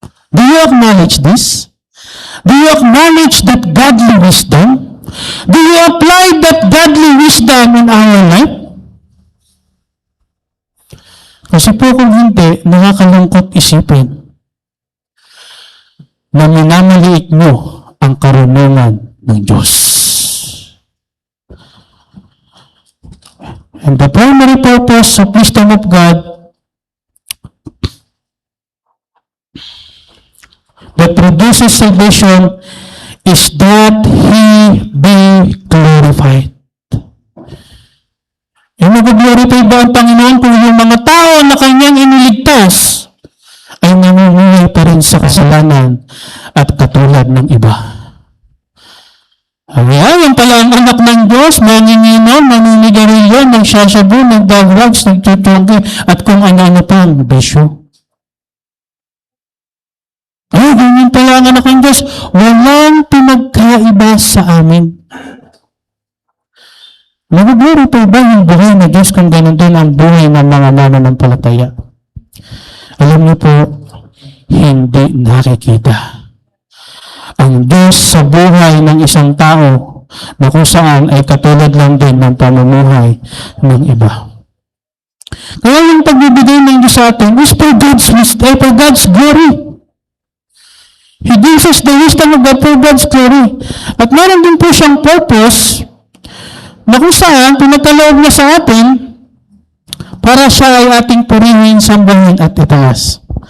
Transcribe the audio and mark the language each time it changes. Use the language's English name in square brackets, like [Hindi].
[English] Do you acknowledge this? Do you acknowledge that godly wisdom? Do you apply that godly wisdom in our life? [Filipino] Kasi po kung hindi, nakakalungkot isipin na minamaliit nyo ang karunungan ng Diyos. [English] And the primary purpose of wisdom of God that produces salvation is that He be glorified. [Filipino] E mag-glorify ba ang Panginoon kung yung mga tao na Kanyang iniligtas ay namumuhay pa rin sa kasalanan at katulad ng iba? Ayan, yung pala ang anak ng Diyos, manginginom, maninigarilyo, nagsasabu, nagdagrugs, nagtutugi, at kung ano-ano pa ang bisyo. Ay, ganyan pala ang anak ng Diyos. Walang pinagkaiba sa amin. Nag-glorify ba yung buhay na Diyos kung ganun din ang buhay ng mga mananampalataya? Alam niyo po, hindi nakikita. Ang Diyos sa buhay ng isang tao na kung saan ay katulad lang din ng pamumuhay ng iba. Kaya yung pagbibigay ng Diyos sa atin [English] is for God's glory. He gives us the wisdom of God for God's glory. [Filipino] At meron din po siyang purpose na kung saan pinagkaloob niya sa atin para siya ay ating purihin, sambahin at itaas.